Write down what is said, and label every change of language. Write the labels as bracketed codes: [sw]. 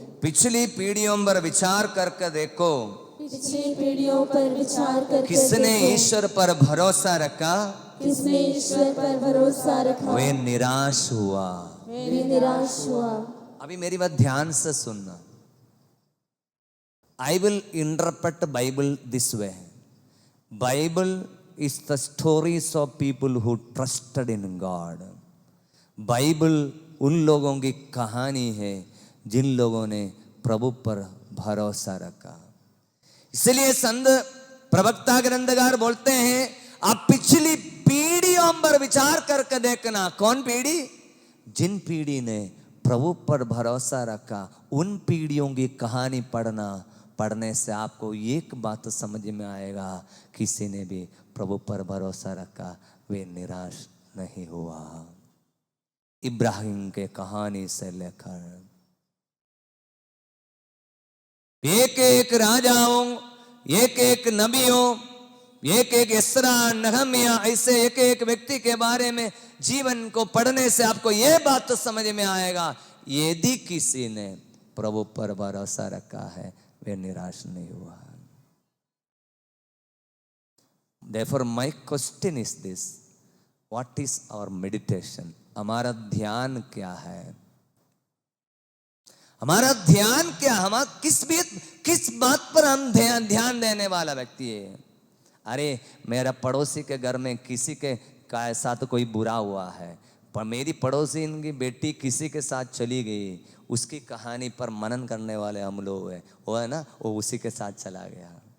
[hi] पिछली पीढ़ियों पर विचार करके देखो, पिछली पीढ़ियों पर विचार करके किसने देखो, ईश्वर पर भरोसा रखा, किसने ईश्वर पर भरोसा रखा, वे निराश हुआ, वे निराश हुआ। अभी मेरी बात ध्यान से सुनना। [en] I will interpret the Bible this way. Bible is the stories of people who trusted in God. [hi] Bible उन लोगों की कहानी है जिन लोगों ने प्रभु पर भरोसा रखा। इसलिए संत प्रवक्ता ग्रंथकार बोलते हैं, आप पिछली पीढ़ियों पर विचार करके देखना। कौन पीढ़ी? जिन पीढ़ी ने प्रभु पर भरोसा रखा, उन पीढ़ियों की कहानी पढ़ने से आपको एक बात समझ में आएगा, किसी ने भी प्रभु पर भरोसा रखा, वे निराश नहीं हुआ। इब्राहिम के कहानी से लेकर एक एक राजाओं, एक एक नबियों, एक एक एस्रा, नहम्या, ऐसे एक एक व्यक्ति के बारे में जीवन को पढ़ने से आपको यह बात तो समझ में आएगा, यदि किसी ने प्रभु पर भरोसा रखा है वे निराश नहीं हुआ। [en] Therefore my question is this, what is our meditation? [hi] हमारा ध्यान क्या है? हमारा ध्यान क्या, हम किस बात पर हम ध्यान देने वाला व्यक्ति है? अरे मेरा पड़ोसी के घर में किसी के साथ कोई बुरा हुआ है, पर मेरी पड़ोसी इनकी बेटी किसी के साथ चली गई, उसकी कहानी पर मनन करने वाले हम लोग हैं, वो है ना, वो उसी के साथ चला गया।